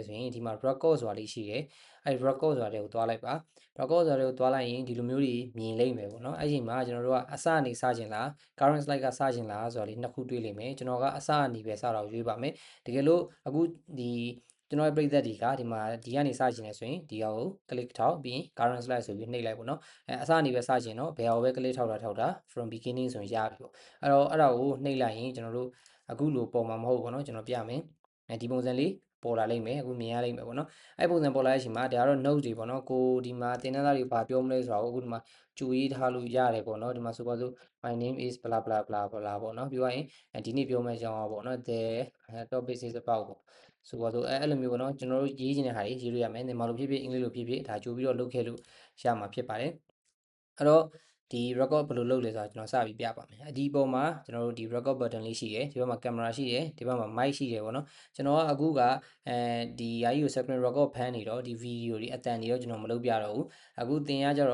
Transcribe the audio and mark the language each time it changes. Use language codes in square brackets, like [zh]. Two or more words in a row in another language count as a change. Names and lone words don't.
[my] ဆိုရင်ဒီမှာ record ဆိုတာလေးရှိတယ်အဲ့ record ဆိုတာတွေကိုသွားလိုက်ပါ record ဆိုတာတွေကိုသွားလိုက်ရင်ဒီလိုမျိုးတွေမြင်လိမ့်မယ်ပေါ့နော်အဲ့ဒီမှာကျွန်တော်တို့ကအစအနေစခြင်းလား [en] current slide [my] ကစခြင်းလားဆိုတာလေးနှစ်ခုတွေ့လိမ့်မယ်ကျွန်တော်ကအစအနေပဲစတော့ရွေးပါမယ်တကယ်လို့အခုဒီကျွန်တော်ရဲ့ပရိသတ်တွေကဒီမှာဒီကနေစခြင်းလဲဆိုရင်ဒီဟာကို click ထောက်ပြီး [en] current slide [my] ဆိုပြီးနှိပ်လိုက်ပေါ့နော်အစအနေပဲစခြင်းတော့ဘယ်ဟာကိုပဲ click ထောက်တာ [en] from beginning [my] ဆိုရင်ရ ပြီပေါ့အဲ့တော့အဲ့ဒါကိုနှိပ်လိုက်ရင်ကျွန်တော်တို့အခုလိုပေါ်မှာမဟုတ်ဘူးပေါ့နော်ကျွန်တော်ပြမယ်ဒီပုံစံလေးပေါ်လာလိမ့်မယ်အခုမြင်ရလိမ့်မယ်ပေါ့နော်အဲ့ပုံစံပေါ်လာတဲ့အချိန်မှာဒါကတော့ note တွေပေါ့နော် ကိုဒီမှာသင်တန်းသားတွေဘာပြောမလဲဆိုတော့အခုဒီမှာကြိုရေးထားလို့ရတယ်ပေါ့နော်ဒီမှာဆိုပါစို့ [en] my name is blah blah blah blah [my] ပေါ့နော်ပြောရရင် ဒီနေ့ပြောမယ့်အကြောင်းပေါ့နော် [en] the topic is about [my] ပေါ့ဆိုပါစို့အဲ့လိုမျိုးပေါ့နော်ကျွန်တော်တို့ရေးချင်တဲ့ဟာတွေရေးလို့ရမယ်မြန်မာလိုဖြစ်ဖြစ်အင်္ဂလိပ်လိုဖြစ်ဖြစ်ဒါကြိုပြီးတော့လုပ်ခဲ့လို့ရမှာဖြစ်ပါတယ်အဲ့တော့ဒီ record ဘယ်လိုလုပ်လဲဆိုတာကျွန်တော်စပြီးပြပါမယ်ဒီပုံမှာကျွန်တော်တို့ဒီ [en] record button [my] လေးရှိတယ်ဒီဘက်မှာ camera ရှိတယ်ဒီဘက်မှာ mic ရှိတယ်ပေါ့နော်ကျွန်တော်ကအခုကဒီဟာကြီးကို [en] screen record [my] ဖမ်းနေတော့ဒီ video တွေအတန်တွေတော့ကျွန်တော်မလုပ်ပြတော့ဘူးအခုသင်ရကြ